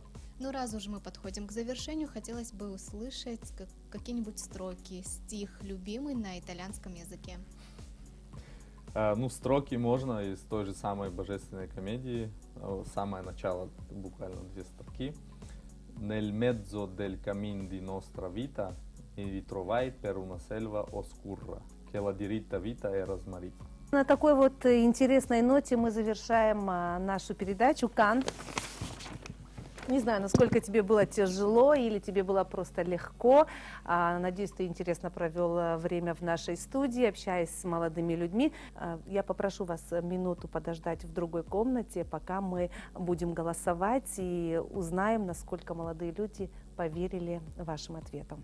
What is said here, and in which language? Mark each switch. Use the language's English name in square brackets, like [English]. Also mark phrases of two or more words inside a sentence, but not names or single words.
[Russian] Ну, раз уже мы подходим к завершению, хотелось бы услышать какие-нибудь строки, стих любимый на итальянском языке. Ну, строки можно из той же самой божественной комедии, самое начало, буквально 2 строки. [Italian] Nel mezzo del cammin di nostra vita mi ritrovai per una selva oscura, che la diritta vita era smarrita. [Russian] На такой вот интересной ноте мы завершаем нашу передачу. Кан, не знаю, насколько тебе было тяжело или тебе было просто легко. Надеюсь, ты интересно провел время в нашей студии, общаясь с молодыми людьми. Я попрошу вас минуту подождать в другой комнате, пока мы будем голосовать и узнаем, насколько молодые люди поверили вашим ответам.